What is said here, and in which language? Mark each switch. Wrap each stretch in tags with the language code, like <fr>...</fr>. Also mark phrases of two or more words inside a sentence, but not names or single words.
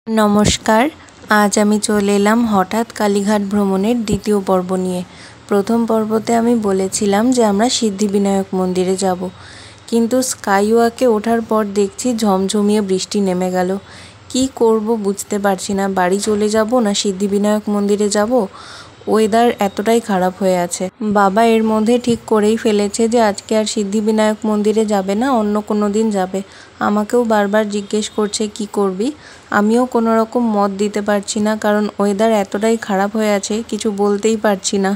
<bn>নমস্কার। আজ আমি চলে এলাম হঠাৎ কালীঘাট ভ্রমণের দ্বিতীয় পর্ব নিয়ে। প্রথম পর্বতে আমি বলেছিলাম যে আমরা সিদ্ধিবিনায়ক মন্দিরে যাবো, কিন্তু স্কাইওয়াকে ওঠার পর দেখছি ঝমঝমিয়ে বৃষ্টি নেমে গেল। কি করব বুঝতে পারছি না, বাড়ি চলে যাবো না সিদ্ধিবিনায়ক মন্দিরে যাবো। ওয়েদার এতটাই খারাপ হয়ে আছে। বাবা এর মধ্যে ঠিক করেই ফেলেছে যে আজকে আর সিদ্ধিবিনায়ক মন্দিরে যাবে না, অন্য কোনো দিন যাবে। আমাকেও বারবার জিজ্ঞেস করছে কি করবি, আমিও কোনো রকম মত দিতে পারছি না, কারণ ওয়েদার এতটাই খারাপ হয়ে আছে কিছু বলতেই পারছি না।</bn>